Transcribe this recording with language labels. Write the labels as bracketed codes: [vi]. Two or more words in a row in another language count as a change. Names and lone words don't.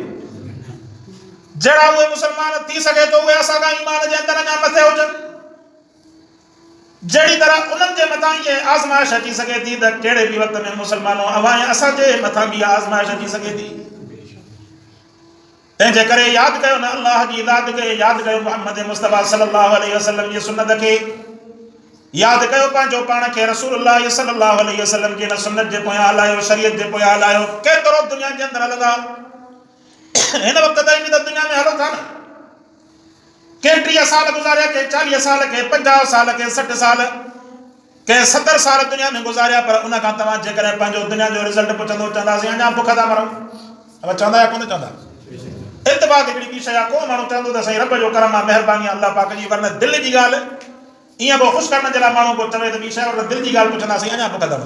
[sd] जहिड़ा उहे मुसलमान थी सघे तो उहे असां खां ईमान जे अंदरि अञा मथे हुजनि। जहिड़ी तरह उन्हनि जे मथां इहे आज़माइश अची सघे थी त कहिड़े बि वक़्त में मुसलमानों अवां असांजे मथां बि आज़माइश अची सघे थी। तंहिंजे करे यादि कयो न अल्लाह जी ज़ात खे, यादि कयो मुहम्मद मुस्तफ़ा [ar] صلى الله عليه وسلم [sd] जी सुन्नत खे, यादि कयो पंहिंजो पाण खे रसूलुल्लाह [ar] صلى الله عليه وسلم [sd] जी सुन्नत जे पोयां हलायो, शरीयत जे पोयां हलायो। केतिरो दुनिया जे अंदरि हलंदा, हिन वक़्त ताईं बि त दुनिया में हलो था न। के 30 साल गुज़ारिया, के 40 साल, के 50 साल, के 60 साल, के 70 साल दुनिया में गुज़ारिया। पर उन खां तव्हां जेकॾहिं पंहिंजो दुनिया जो रिज़ल्ट पुछंदो, चवंदासीं अञा बुख था मरूं। अब चवंदा या कोन चवंदा? इत्तिफ़ाक़ हिकिड़ी ॿी शइ आहे, को माण्हू चवंदो त साईं रब जो करम आहे, महिरबानी अल्लाह पाक जी, वरना दिलि जी ॻाल्हि ईअं को ख़ुशि करण जे लाइ माण्हू को चवे त ॿी शइ, वरना दिलि जी ॻाल्हि पुछंदासीं अञा बुख था मरूं।